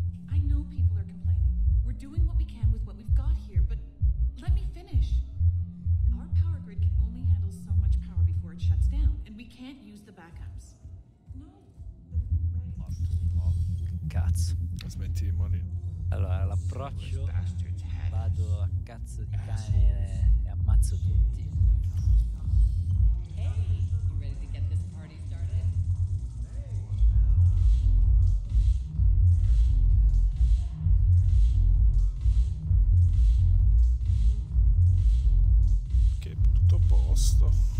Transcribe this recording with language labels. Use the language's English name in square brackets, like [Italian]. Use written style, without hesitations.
[English] I know people are complaining. We're doing what we can with what we've got here, but let me finish. Our power grid can only handle so much power before it shuts down, and we can't use the backups. No. [Italian] Oh, che cazzo. Smetti di morire. Allora, l'approccio, vado a cazzo di cane e ammazzo tutti. [English] Hey, you ready to get this party started? [Italian] posto.